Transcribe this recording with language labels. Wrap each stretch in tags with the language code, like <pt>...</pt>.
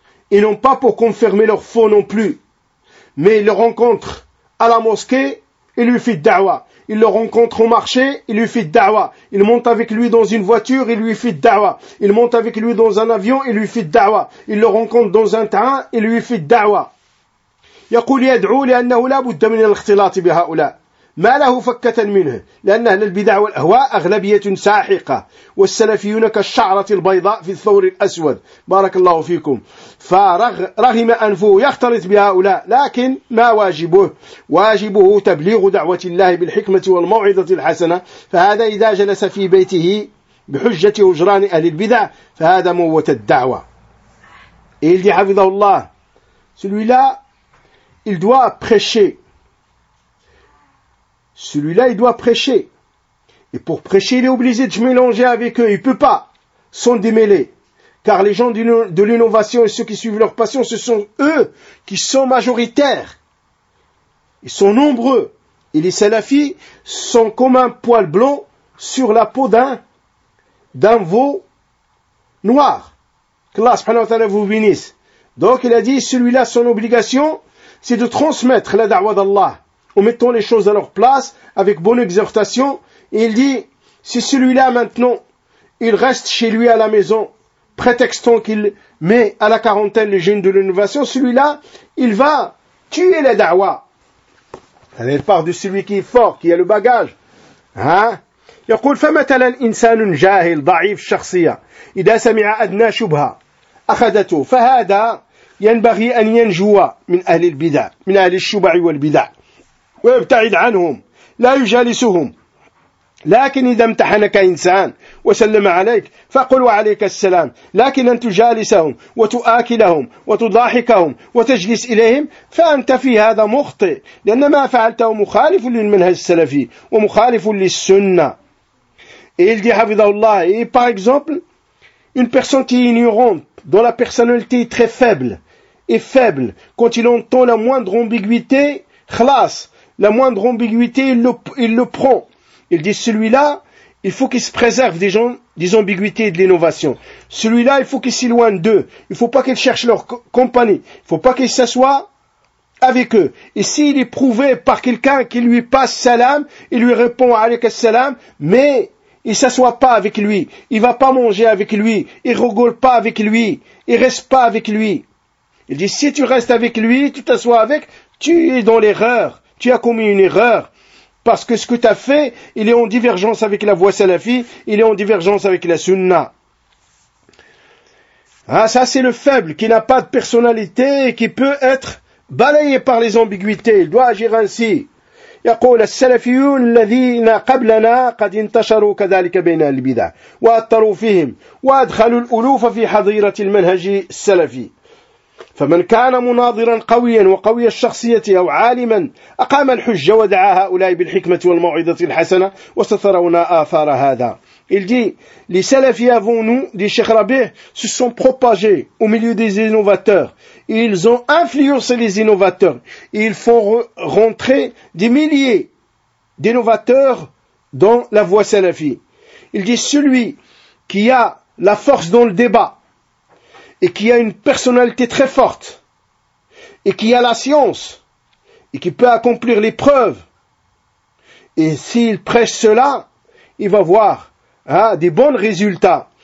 <fr>Et non pas pour confirmer leur faux non plus. Mais ils le rencontrent à la mosquée, ils lui font da'wa. Ils le rencontrent au marché, ils lui font da'wa. Ils montent avec lui dans une voiture, ils lui font da'wa. Ils montent avec lui dans un avion, ils lui font da'wa. Ils le rencontrent dans un train, ils lui font da'wa.</fr> <ar>يقول يدعو لأنه لا بد من الاختلاط بهؤلاء ما له فكة منه لأن أهل البدع والأهواء أغلبية ساحقة والسلفيون كالشعرة البيضاء في الثور الأسود بارك الله فيكم فرغم أنفه يختلط بهؤلاء لكن ما واجبه واجبه تبليغ دعوة الله بالحكمة والموعظة الحسنة فهذا إذا جلس في بيته بحجة هجران أهل البدع فهذا موت الدعوة.</ar> <fr>Il dit</fr> <ar>حفظه الله</ar> <fr>celui-là il doit prêcher. Celui-là, il doit prêcher. Et pour prêcher, il est obligé de se mélanger avec eux. Il ne peut pas s'en démêler. Car les gens de l'innovation et ceux qui suivent leur passion, ce sont eux qui sont majoritaires. Ils sont nombreux. Et les salafis sont comme un poil blanc sur la peau d'un veau noir. qu'Allah subhanahu wa ta'ala vous bénisse. Donc il a dit, celui-là, son obligation, c'est de transmettre la da'wa d'Allah, en mettant les choses à leur place, avec bonne exhortation. Et il dit, si celui-là maintenant, il reste chez lui à la maison, prétextant qu'il met à la quarantaine les jeunes de l'innovation, celui-là, il va tuer la da'wa. À l'instar de celui qui est fort, qui a le bagage. Hein?</fr> <ar>يقول فمثلا إنسان جاهل ضعيف شخصية إذا سمع أدنى شبهة أخذته فهذا ينبغي أن ينجو من أهل البدع من أهل الشبع والبدع ويبتعد عنهم لا يجالسهم لكن إذا امتحنك إنسان وسلم عليك فقل وعليك السلام لكن أن تجالسهم وتآكلهم وتضاحكهم وتجلس إليهم فأنت في هذا مخطئ لأن ما فعلته مخالف للمنهج السلفي ومخالف للسنة.</ar> <fr>Et il dit, Havidahullah, et par exemple, une personne qui est ignorante, dont la personnalité est très faible, est faible, quand il entend la moindre ambiguïté, khlas, la moindre ambiguïté, il le prend. Il dit, celui-là, il faut qu'il se préserve des gens, des ambiguïtés et de l'innovation. Celui-là, il faut qu'il s'éloigne d'eux. Il faut pas qu'il cherche leur compagnie. Il faut pas qu'il s'assoie avec eux. Et s'il est prouvé par quelqu'un qui lui passe salam, il lui répond,</fr> <ar>alayka salam,</ar> <fr>mais, il s'assoit pas avec lui, il va pas manger avec lui, il rigole pas avec lui, il reste pas avec lui. Il dit, si tu restes avec lui, tu t'assois avec, tu es dans l'erreur, tu as commis une erreur. Parce que ce que tu as fait, il est en divergence avec la voie salafi, il est en divergence avec la sunna. Ah, ça c'est le faible qui n'a pas de personnalité et qui peut être balayé par les ambiguïtés, il doit agir ainsi.</fr> <ar>يقول السلفيون الذين قبلنا قد انتشروا كذلك بين البدع وأثروا فيهم وأدخلوا الألوف في حظيرة المنهج السلفي فمن كان مناظرا قويا وقوي الشخصية أو عالما أقام الحجة ودعا هؤلاء بالحكمة والموعظة الحسنة واستثرونا آثار هذا.</ar> <fr>Il dit, les salafis avant nous, dit Cheikh Rabi, se sont propagés au milieu des innovateurs. Ils ont influencé les innovateurs. Ils font rentrer des milliers d'innovateurs dans la voie salafie. Il dit, celui qui a la force dans le débat et qui a une personnalité très forte et qui a la science et qui peut accomplir les preuves, et s'il prêche cela, il va voir des bons résultats.</fr>